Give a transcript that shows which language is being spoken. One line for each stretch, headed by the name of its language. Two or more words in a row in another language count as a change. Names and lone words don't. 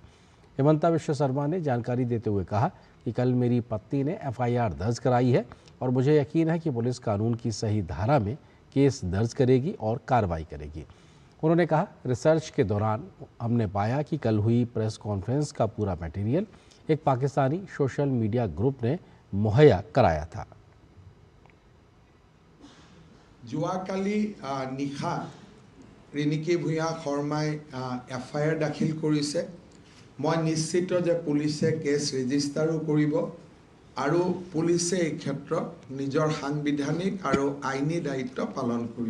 Hindi: हेमंता विश्व शर्मा ने जानकारी देते हुए कहा कि कल मेरी पत्नी ने एफआईआर दर्ज कराई है और मुझे यकीन है कि पुलिस कानून की सही धारा में केस दर्ज करेगी और कार्रवाई करेगी। उन्होंने कहा, रिसर्च के दौरान हमने पाया कि कल हुई प्रेस कॉन्फ्रेंस का पूरा मटेरियल एक पाकिस्तानी सोशल मीडिया ग्रुप ने मुहैया कराया था।
Assamese: যোৱাকালি নিশা ৰিণিকী ভূঞা শৰ্মাই এফআইআৰ দাখিল কৰিছে। মই নিশ্চিত যে পুলিচে কেছ ৰেজিষ্টাৰো কৰিব আৰু পুলিচে এই ক্ষেত্ৰত নিজৰ সাংবিধানিক আৰু আইনী দায়িত্ব পালন কৰিব।